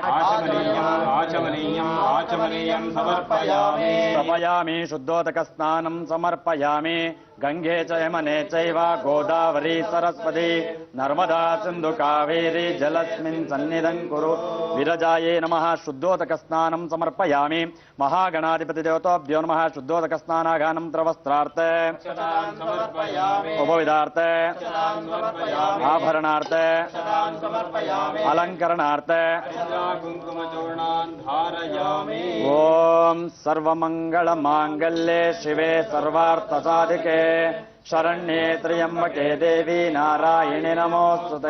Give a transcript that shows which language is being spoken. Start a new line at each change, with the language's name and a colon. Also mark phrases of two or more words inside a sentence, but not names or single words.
Sanskrit: ಆಚಮನೀಯಂ ಸಮರ್ಪಯಾಮಿ. ಸಮಯಾಮಿ. ಶುದ್ಧೋದಕಸ್ನಾನಂ ಸಮರ್ಪಯಾಮಿ. ಗಂಗೆ ಚ ಯಮನೆ ಚೈವ ಗೋದಾವರಿ ಸರಸ್ವತಿ ನರ್ಮದಾ ಸಿಂಧು ಕಾವೇರಿ ಜಲಸ್ಮಿನ್ ಸನ್ನಿಧಂ ಕುರು. ವಿರಜಾಯೇ ನಮಃ. ಶುದ್ಧೋದಕಸ್ನಾನಂ ಸಮರ್ಪಯಾಮಿ. ಮಹಾಗಣಾಧಿಪತಿ ದೇವತಾಭ್ಯೋ ನಮಃ. ಶುದ್ಧೋದಕಸ್ನಾನಾಗಾನಂ ತ್ರವಸ್ತ್ರಾರ್ಥ ಉಪವಿಧಾರ್ಥ ಆಭರಣಾರ್ಥ ಅಲಂಕರಣಾರ್ಥ ಓಂ ಸರ್ವಮಂಗಳ ಮಾಂಗಲ್ಯೆ ಶಿವೆ ಸರ್ವಾರ್ಥ ಸಾಧಿಕೆ ಶರಣ್ಯೇ ತ್ರ್ಯಂಬಕೆ ದೇವಿ ನಾರಾಯಣಿ ನಮೋಸ್ತುತೆ.